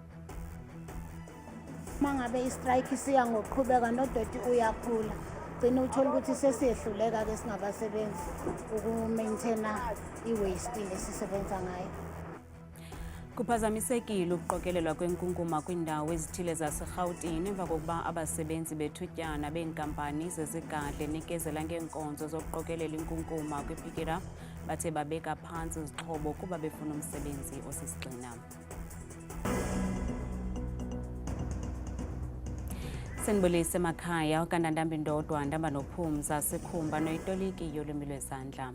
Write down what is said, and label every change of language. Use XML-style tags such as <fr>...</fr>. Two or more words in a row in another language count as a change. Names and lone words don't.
<zu>Mangabe istrike siya ngokuqhubeka nodoti uyakhula. Gcina uthola ukuthi sesiyehluleka ke singabasebenzi ukumaintaina iwaste lesisebenza ngayo.</zu> <xh>Kuphazamisekile ukuqokelelwa kwenkunkuma kwindawo ezithile zaseRhawutini emva kokuba abasebenzi bethutyana beenkampani zezigadle nikezela ngeenkonzo zokuqokelela inkunkuma kwi-Pick It Up bathe babeka phantsi izixhobo kuba befuna umsebenzi osisigxina. Senibulise emakhaya ukanandambi ndodwa ndamba nophumza sikhumba noyitoliki yolwimi lwezandla.</xh>